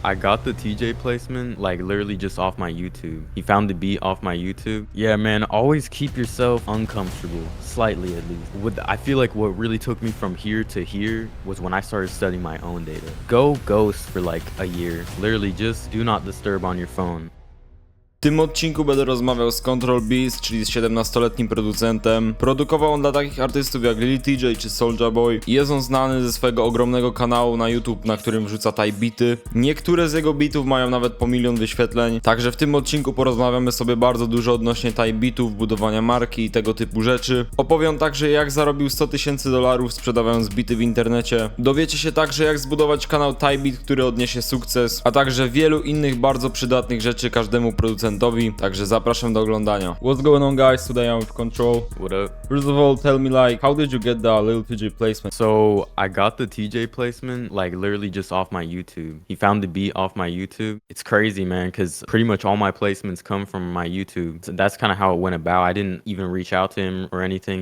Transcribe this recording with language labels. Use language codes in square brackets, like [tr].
[en] I got the TJ placement, like, literally just off my YouTube. He found the beat off my YouTube. Yeah, man, always keep yourself uncomfortable, slightly at least. I feel like what really took me from here to here was when I started studying my own data. Go ghost for like a year. Literally just do not disturb on your phone. [pl] W tym odcinku będę rozmawiał z Control Beast, czyli z 17-letnim producentem. Produkował on dla takich artystów jak Lil Tjay czy Soulja Boy i jest on znany ze swojego ogromnego kanału na YouTube, na którym wrzuca bity. Niektóre z jego bitów mają nawet po 1 000 000 wyświetleń. Także w tym odcinku porozmawiamy sobie bardzo dużo odnośnie bitów, budowania marki i tego typu rzeczy. Opowiem także jak zarobił $100 000 sprzedawając bity w internecie. Dowiecie się także jak zbudować kanał beat, który odniesie sukces, a także wielu innych bardzo przydatnych rzeczy każdemu producentowi. Także zapraszam do oglądania. [en] What's going on, guys? Today I'm with Control. What up? First of all, tell me, like, how did you get the Lil Tjay placement? So I got the TJ placement like literally just off my YouTube. He found the beat off my YouTube. It's crazy, man, because pretty much all my placements come from my YouTube. So that's kind of how it went about. I didn't even reach out to him or anything.